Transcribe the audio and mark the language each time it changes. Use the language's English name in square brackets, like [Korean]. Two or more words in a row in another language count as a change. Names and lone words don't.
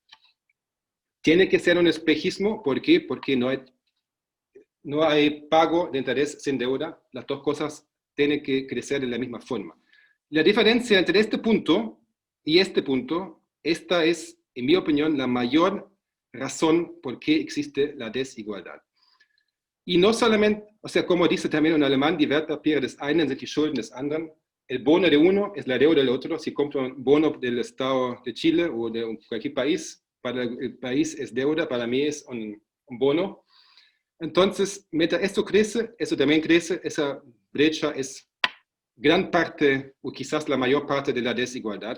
[Spanish] Tiene que ser un espejismo, ¿por qué? Porque no hay pago de interés sin deuda, las dos cosas tienen que crecer de la misma forma. La diferencia entre este punto y este punto, esta es, en mi opinión, la mayor razón por qué existe la desigualdad. Y no solamente, o sea, como dice también un alemán, [German] die Wertpapiere des einen sind die Schulden des anderen. [Spanish] El bono de uno es la deuda del otro. Si compro un bono del Estado de Chile o de cualquier país, para el país es deuda, para mí es un bono. Entonces, mientras esto crece, eso también crece, esa brecha es gran parte, o quizás la mayor parte de la desigualdad.